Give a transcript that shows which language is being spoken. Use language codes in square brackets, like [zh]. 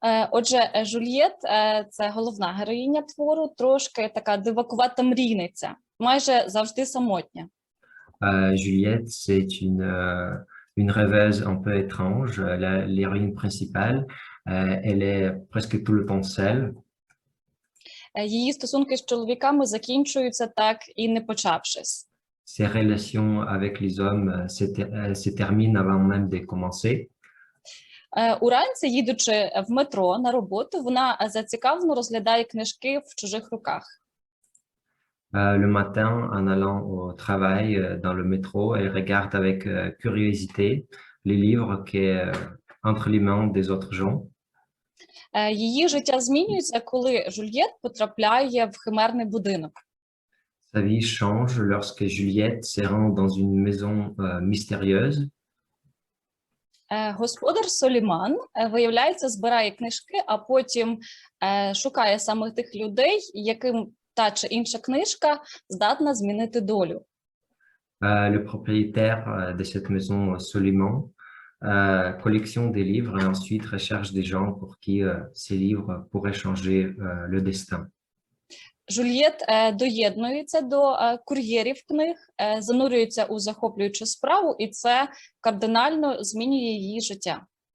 [uk] Отже, Жюльєт – це головна героїня твору, трошки така дивакувата мрійниця, майже завжди самотня. [fr] Juliette, c'est une rêveuse un peu étrange. L'héroïne principale, elle est presque tout le temps seule. [uk] Її стосунки з чоловіками закінчуються так і не почавшись. [fr] Ses relations avec les hommes se terminent avant même de commencer. [uk] Уранці, їдучи в метро на роботу, вона зацікавлено розглядає книжки в чужих руках. [fr] Le matin, en allant au travail dans le métro, elle regarde avec curiosité les livres qui sont entre les mains des autres gens. [uk] Її життя змінюється, коли Жюльєт потрапляє в химерний будинок. [fr] Sa vie change lorsque Juliette se rend dans une maison mystérieuse. [uk] Господар Соліман, виявляється, збирає книжки, а потім шукає саме тих людей, яким та чи інша книжка здатна змінити долю. [fr] Le propriétaire de cette maison, Soliman, collectionne des livres et ensuite recherche des gens pour qui ces livres pourraient changer le destin. [uk] Жюльєт доєднується до кур'єрів книг, занурюється у захоплюючу справу, і це кардинально змінює її життя.